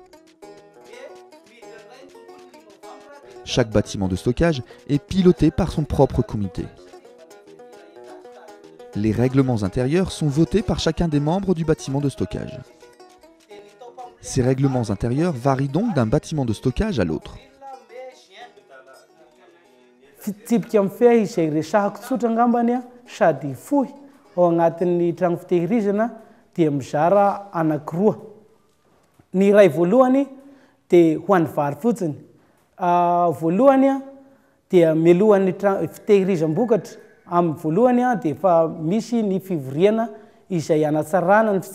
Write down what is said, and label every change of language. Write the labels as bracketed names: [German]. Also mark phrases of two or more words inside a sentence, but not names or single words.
[French] Chaque bâtiment de stockage est piloté par son propre comité. Les règlements intérieurs sont votés par chacun des membres du bâtiment de stockage. Ces règlements intérieurs varient donc d'un bâtiment de stockage à l'autre. [Malagasy] Fitsipika amin'ny fia izay resahako tsotra angambany a sady fohy ao agnatin'ny tragno fitehirizana dia mizara anankiroa. Ny iray voalohany dia ho an'ny vary fotsiny. Voalohany a dia mialohan'ny fitehirizam-bokatra amin'ny voalohany a dia efa misy ny fivoriana izay anatsarana ny